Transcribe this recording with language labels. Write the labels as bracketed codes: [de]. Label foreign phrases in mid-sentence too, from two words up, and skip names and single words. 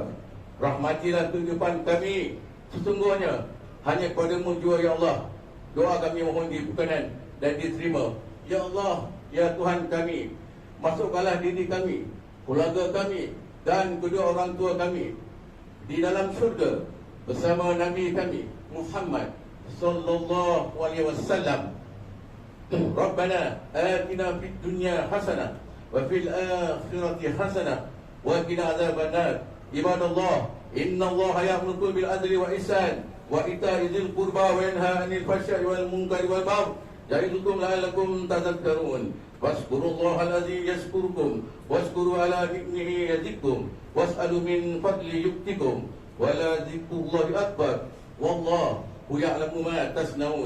[id] Rahmatilah kehidupan kami, sesungguhnya hanya padamu jua [ar] يا الله. [id] Doa kami mohon dibukakan dan diterima. Ya Allah, ya Tuhan kami, masukkanlah diri kami, keluarga kami dan kedua orang tua kami di dalam syurga bersama Nabi kami Muhammad [ar] صلى الله عليه وسلم. ربنا آتنا في الدنيا حسنة وفي الآخرة حسنة وقنا عذاب النار. عباد الله، إن الله يأمر بالعدل والإحسان وإيتاء ذي القربى وينهى عن الفحشاء والمنكر والبغي يعظكم لعلكم تذكرون. واذكروا الله العظيم يذكركم واذكروا على نعمه يزدكم واسألوا من فضل يعطكم ولذكر الله أكبر والله يعلم ما تصنعون.